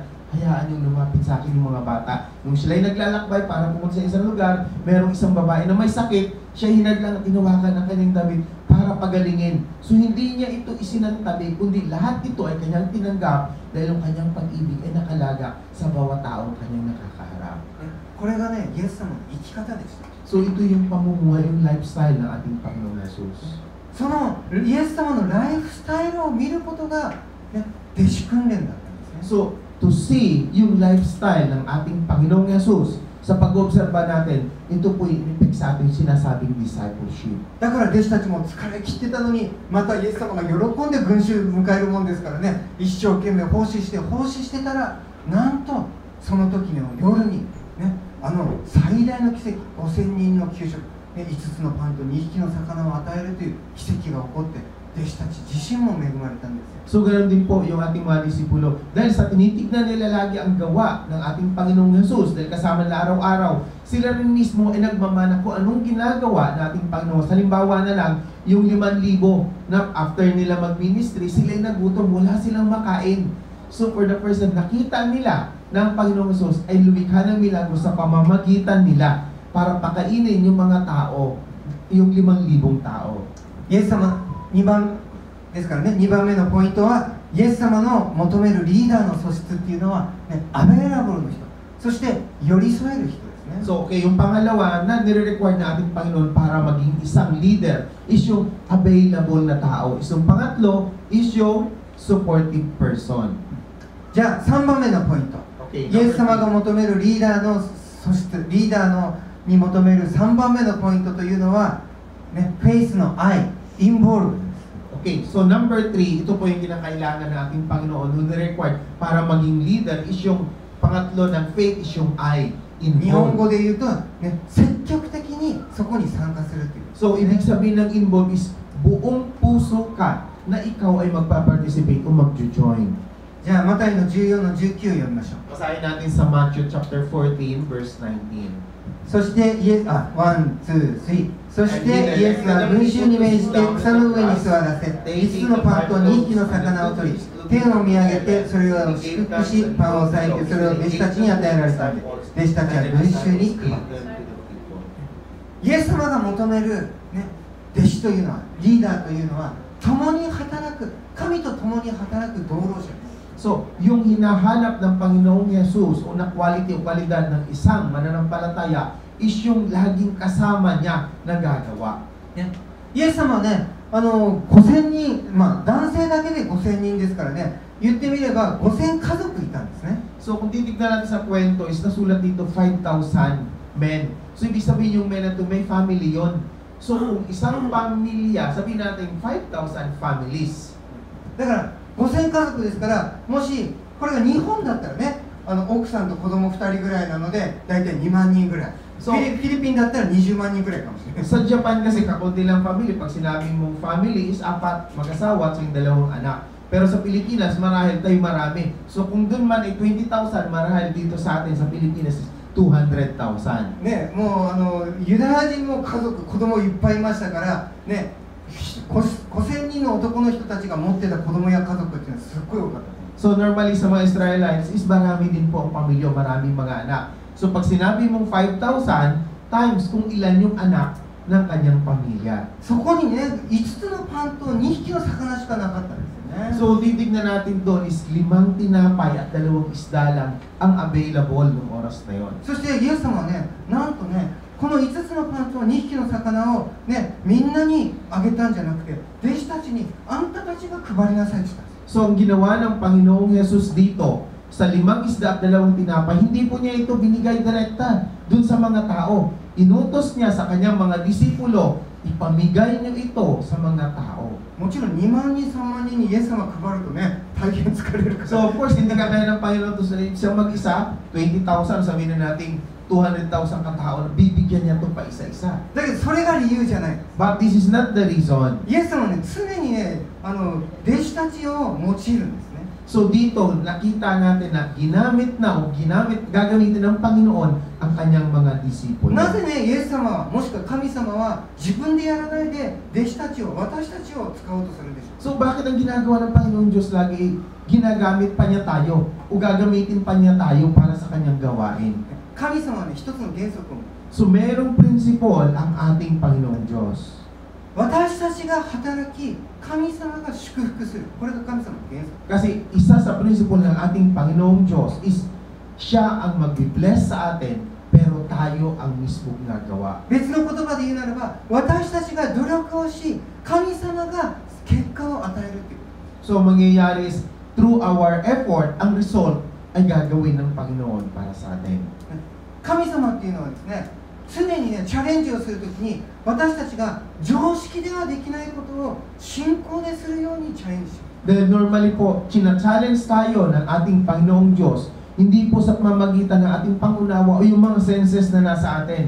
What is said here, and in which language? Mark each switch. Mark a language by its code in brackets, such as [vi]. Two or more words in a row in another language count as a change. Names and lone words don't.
[tl] Hayaan yung lumapit sa akin yung mga bata. Nung sila'y naglalakbay para pumunta sa isang lugar, merong isang babae na may sakit, siya hinadlang at tinawakan ang kanyang damit para pagalingin. So hindi niya ito isinantabi, kundi lahat ito ay kanyang tinanggap dahil ang kanyang pag-ibig ay nakalaga sa bawat taong kanyang nakakaharap. [ja] これがね、イエス様の生き方でした。 [tl] So ito yung pamumuhay, yung lifestyle ng ating Panginoong Jesus. [ja] そのイエス様のライフスタイルを見ることが、ね、弟子訓練だったんですね。 [tl] So, [en] to see [tl] yung lifestyle ng ating Panginoong Yesus sa pag-obserba natin, ito po yung sa ating sinasabing discipleship. [ja] だから弟子たちも疲れ切ってたのに、またイエス様が喜んで群衆を迎えるもんですからね、一生懸命奉仕してたら、なんとその時の夜に、ね、最大の奇跡、5000人の給食、ね、5つのパンと2匹の魚を与えるという奇跡が起こって、弟子たち自身も恵まれたんですよ。 [tl] So, ganoon din po yung ating mga disipulo. Dahil sa tinitignan nila lagi ang gawa ng ating Panginoong Yesus, dahil kasama nila araw-araw, sila rin mismo ay nagmamana kung anong ginagawa ng ating Panginoon. Halimbawa na lang, yung 5,000 na after nila mag-ministry, sila ay nagutom, wala silang makain. [en] So, for the first time, [tl] nakita nila ng Panginoong Yesus ay lumikha ng milagro sa pamamagitan nila para pakainin yung mga tao, yung 5,000 tao. [ja] イエス様2番ですからね、2番目のポイントは、イエス様の求めるリーダーの素質っていうのは、ね、アベラブルの人、そして寄り添える人ですね。 [tl] So, okay, yung pangalawa na nire-require na ating Panginoon para maging isang leader is yung available na tao. Isang pangatlo is yung [en] supportive person. [ja] じゃあ3番目のポイント、 Okay, イエス様が求めるリーダーの素質、リーダーのに求める3番目のポイントというのは、ね、フェイスの愛、インボールブ。 [tl] Okay, so number 3, ito po yung kinakailangan ng ating Panginoon [en] who required [tl] para maging leader is yung pangatlo ng faith is yung I, [ja] 日本 involved. 語で言うと、ね、積極的にそこに参加するという。 [tl] So, ibig sabihin ng involved is buong puso ka na ikaw ay magpa-participate o mag-join. [ja] じゃあマタイの14の19読みましょう。 [tl] Basahin natin sa [en] Matthew chapter 14 verse 19. [ja] そしてイエス、1、2、3。そしてイエスは群衆に命じて草の上に座らせ、5つのパンと2匹の魚を取り、天を見上げてそれを祝福し、パンを裂いてそれを弟子たちに与えられたので、弟子たちは群衆に配った。イエス様が求める、ね、弟子というのは、リーダーというのは、共に働く、神と共に働く同労者です。 [tl] So, yung hinahanap ng Panginoong Jesus o na quality o kwalidad ng isang mananampalataya is yung laging kasama niya na gagawa. [ja] ね、イエス様はね、5000人、男性だけで5000人ですからね、言ってみれば5000家族いたんですね。 [tl] So, kung titignan natin sa kwento, is nasulat dito 5,000 men. So, ibig sabihin yung men na ito, may family yon. So, kung isang pamilya, sabihin natin 5,000 families. [ja] だから5000家族ですから、もしこれが日本だったらね、奥さんと子供2人ぐらいなので、大体2万人ぐらい。フィリピンだったら20万人ぐらいかもしれない。 [tl] Sa Japan kasi kakunti lang family. Pag sinabi mong family is 4 mag-asawa at yung 2 anak. Pero sa Pilipinas, marahil tayo marami. So kung dun man ay 20,000, marahil dito sa atin sa Pilipinas is 200,000. [ja] ね、もうユダヤ人も家族、子供いっぱいいましたからね、5000人の男の人たちが持ってた子供や家族っていうのはすっごい多かった。 [tl] So normally sa mga Israelites is marami din po ang pamilya, maraming mga anak. So pag sinabi mong 5,000 times kung ilan yung anak ng kanyang pamilya. [ja] そこにね、5つのパンと2匹の魚しかなかったんですよね。 [tl] So titignan natin doon is 5 tinapay at 2 isda lang ang available ng oras na yon. [ja] そしてイエス様はね、なんとね、 この5つのパンと2匹の魚を、ね、みんなにあげたんじゃなくて、弟子たちにあんたたちが配りなさいって言ったんです。 [tl] So, ang ginawa ng Panginoong Jesus dito, sa 5 isda at 2 tinapay, hindi po niya ito binigay direkta dun sa mga tao. Inutos niya sa kanyang mga disipulo, ipamigay niyo ito sa mga tao. [ja] もちろん2万人、3万人にイエス様が配るとね、大変疲れるから。 [en] So, of course, [tl] hindi ka kaya ng Panginoon to sa siyang mag-isa, 20,000, sabihin na natin 200,000 katao, bibigyan niya ito pa isa-isa. [ja] だけどそれが理由じゃない。 [en] But this is not the reason. [ja] イエス様はね、常にね、弟子たちを用いるんですね。 [tl] So dito, nakita natin na gagamitin ng Panginoon ang kanyang mga disipulo. [ja] なぜね、イエス様は、もしくは神様は自分でやらないで弟子たちを、私たちを使おうとするんでしょう。 [tl] So bakit ang ginagawa ng Panginoon Diyos lagi, ginagamit pa niya tayo o gagamitin pa niya tayo para sa kanyang gawain? [ja] 神様はね、一つの原則を、 [tl] So merong principle ang ating Panginoon Diyos. [ja] 私たちが働き、神様が祝福する。これが神様の原則。 [tl] Kasi isa sa principle ng ating Panginoong Diyos is siya ang mag-bless sa atin, pero tayo ang mismo gagawa. [ja] 別の言葉で言うならば、私たちが努力をし、神様が結果を与えるっていう。 [en] So mangyayari is through our effort, [tl] ang result ay gagawin ng Panginoon para sa atin. [ja] 神様っていうのはですね、常にね、チャレンジをするときに、私たちが常識ではできないことを信仰でするようにチャレンジします。 [tl] Dahil normally po, china-challenge tayo ng ating Panginoong Diyos, hindi po sa pamamagitan ng ating pangunawa o yung mga senses na nasa atin.